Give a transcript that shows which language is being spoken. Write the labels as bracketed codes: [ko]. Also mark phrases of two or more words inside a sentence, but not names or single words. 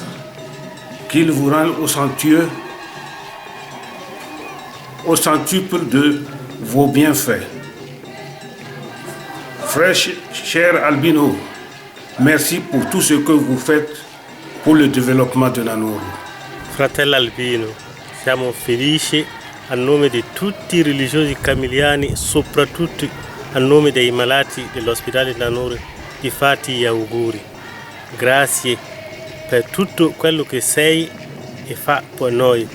[fr] Qu'il vous rende au centuple de vos bienfaits. Frère cher Albino, merci pour tout ce que vous faites pour le développement de Nanoro. [it] Fratello Albino, siamo felici a nome di tutti i religiosi camiliani, soprattutto a nome dei malati dell'ospedale di Nanoro, di farti gli auguri. Grazie per tutto quello che sei e fa per noi.